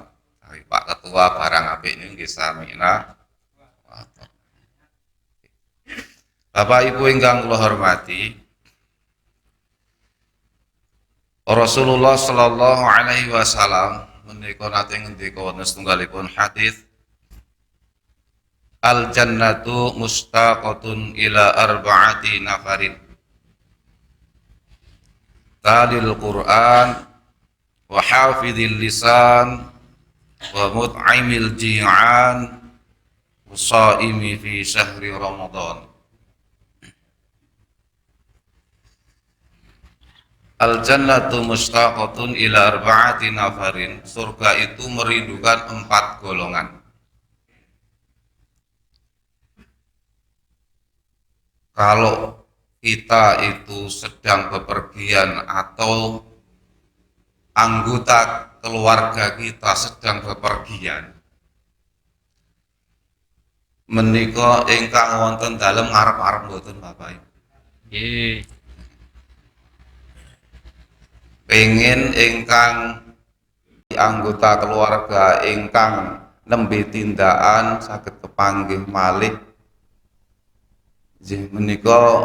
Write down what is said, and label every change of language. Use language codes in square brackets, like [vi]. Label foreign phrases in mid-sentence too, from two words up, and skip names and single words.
[jv] Pak Ketua barang apik niku nggih samina. Bapak Ibu ingkang kula hormati, [ar] رسول الله صلى الله عليه وسلم [jv] menika nate ngendika wonten setunggalipun hadis, [ar] الجنة مشتاقة إلى أربعة نفر تالي القرآن وحافظ اللسان ومطعم الجيعان والصائم في شهر رمضان. الجنة مشتاقة إلى أربعة نفر, [id] surga itu merindukan 4 golongan. Kalau kita itu sedang bepergian atau anggota keluarga kita sedang bepergian, [jv] menika ingkang wonten dalem ngarep-arep mboten Bapak Ibu. Nggih. Pengen ingkang anggota keluarga ingkang nembe tindakan saged kepanggih malih nggih menika